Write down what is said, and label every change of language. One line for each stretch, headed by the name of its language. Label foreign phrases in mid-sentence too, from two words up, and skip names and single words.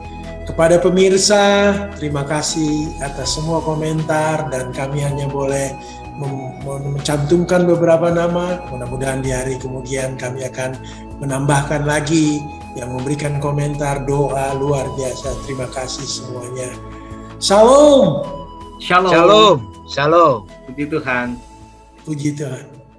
Indonesian: Kepada pemirsa, terima kasih atas semua komentar, dan kami hanya boleh mencantumkan beberapa nama. Mudah-mudahan di hari kemudian kami akan menambahkan lagi yang memberikan komentar, doa luar biasa. Terima kasih semuanya. Shalom. Shalom. Shalom. Shalom. Puji Tuhan. Puji Tuhan.